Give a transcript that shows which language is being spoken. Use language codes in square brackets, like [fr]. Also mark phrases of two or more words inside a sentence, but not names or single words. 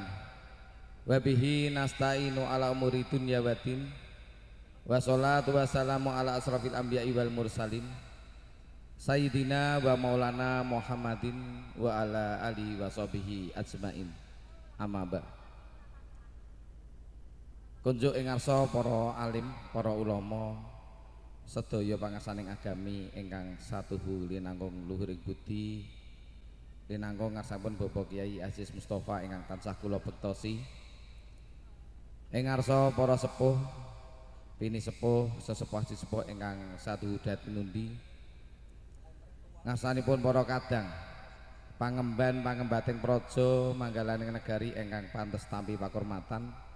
[ar] وبه نستعين على أمور الدنيا والدين. والصلاة والسلام على أشرف الأنبياء والمرسلين. سيدنا ومولانا محمد وعلى آله وصحبه أجمعين. أما بعد. [jv] Kunjuk ing ngarsa para alim, para ulama sedaya pangarsaning agami ingkang satuhu linanggung luhuring budi linanggung ngarsapun Bapak Kyai Aziz Mustafa ingkang tansah kula bektosi ing ngarsa para sepuh bini sepuh sesepuh sesepuh ingkang satuhu dat pinundi ngarsanipun para kadang pangemban pangembating praja manggalaning negari ingkang pantes tampi pakurmatan